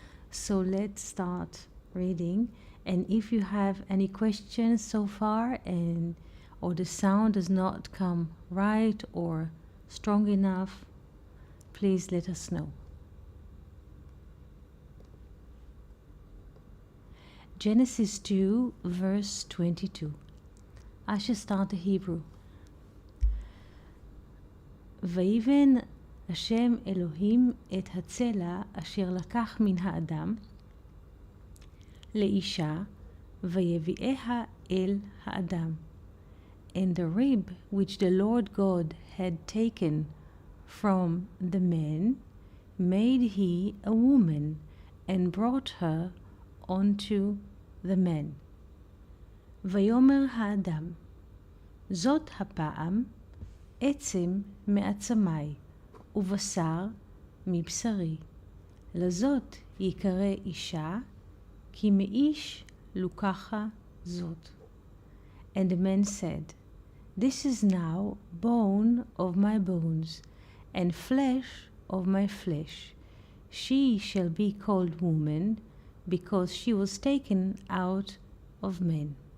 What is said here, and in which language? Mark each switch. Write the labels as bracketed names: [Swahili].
[English] So let's start reading. And if you have any questions so far or the sound does not come right or strong enough, please let us know. Genesis 2 verse 22. I shall start the Hebrew. [Hebrew] ויבן השם אלוהים את הצלע אשר לקח מן האדם לאישה ויביאיה אל האדם. [English] And the rib which the Lord God had taken from the man made he a woman and brought her unto the man. [Hebrew] ויאמר האדם זאת הפעם עצם מעצמי ובשר מבשרי לזאת יקרא אישה כי מאיש לוקחה זאת. [English] And the man said, This is now bone of my bones and flesh of my flesh. She shall be called woman because she was taken out of men.